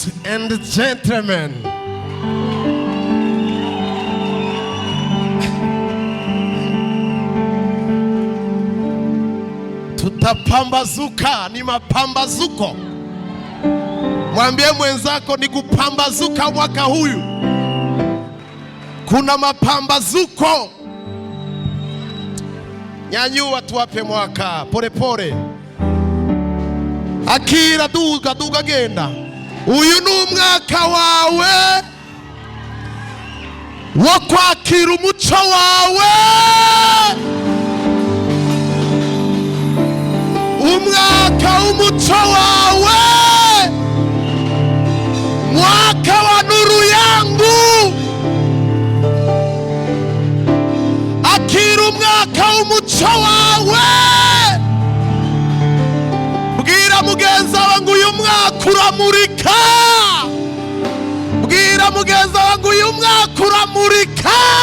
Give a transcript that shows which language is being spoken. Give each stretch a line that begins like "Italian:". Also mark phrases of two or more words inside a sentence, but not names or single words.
English: and gentlemen,
Swahili: tutapambazuka. Ni mapambazuko. Mwambie mwenzako ni kupambazuka mwaka huyu. Kuna mapambazuko. Nyanyua tuwape mwaka pole pole.
Rundi: Akira duga genda. Uyu ni umwaka wawe wo kwakira umuco wawe. Umwaka w'umuco wawe.
Swahili: Mwaka wa nuru yangu.
Rundi: Akira umwaka w'umuco wawe. Bwira mugenzi wangu uyu mwaka uramurika. Bwira mugenzi wangu uyu mwaka uramurika.